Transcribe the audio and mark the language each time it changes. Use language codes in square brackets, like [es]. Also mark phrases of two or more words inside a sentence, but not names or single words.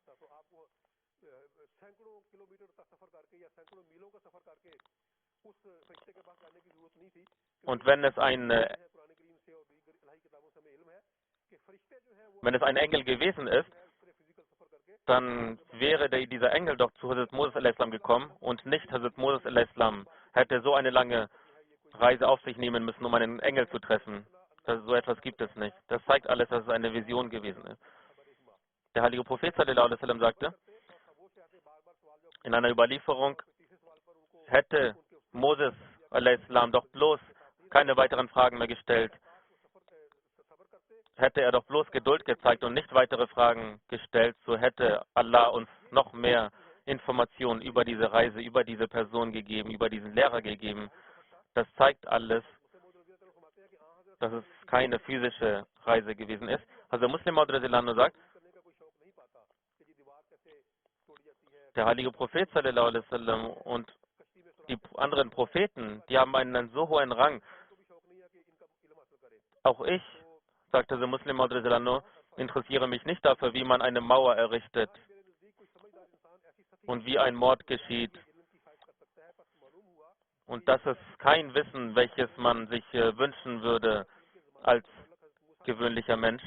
[de] Und wenn es ein Engel gewesen ist, dann wäre dieser Engel doch zu Hazrat Moses a.s. gekommen und nicht Hazrat Moses a.s. hätte so eine lange Reise auf sich nehmen müssen, um einen Engel zu treffen. So etwas gibt es nicht. Das zeigt alles, dass es eine Vision gewesen ist. Der heilige Prophet [ar] صلى الله عليه وسلم [de] sagte, in einer Überlieferung, hätte Moses a.s. doch bloß keine weiteren Fragen mehr gestellt, hätte er doch bloß Geduld gezeigt und nicht weitere Fragen gestellt, so hätte Allah uns noch mehr Informationen über diese Reise, über diese Person gegeben, über diesen Lehrer gegeben. Das zeigt alles, dass es keine physische Reise gewesen ist. Also Muslim Maud sagt, der heilige Prophet [ar] صلى الله عليه وسلم [de] und die anderen Propheten, die haben einen so hohen Rang. Auch ich, sagte der Muslim Maud interessiere mich nicht dafür, wie man eine Mauer errichtet und wie ein Mord geschieht. Und das ist kein Wissen, welches man sich wünschen würde als gewöhnlicher Mensch.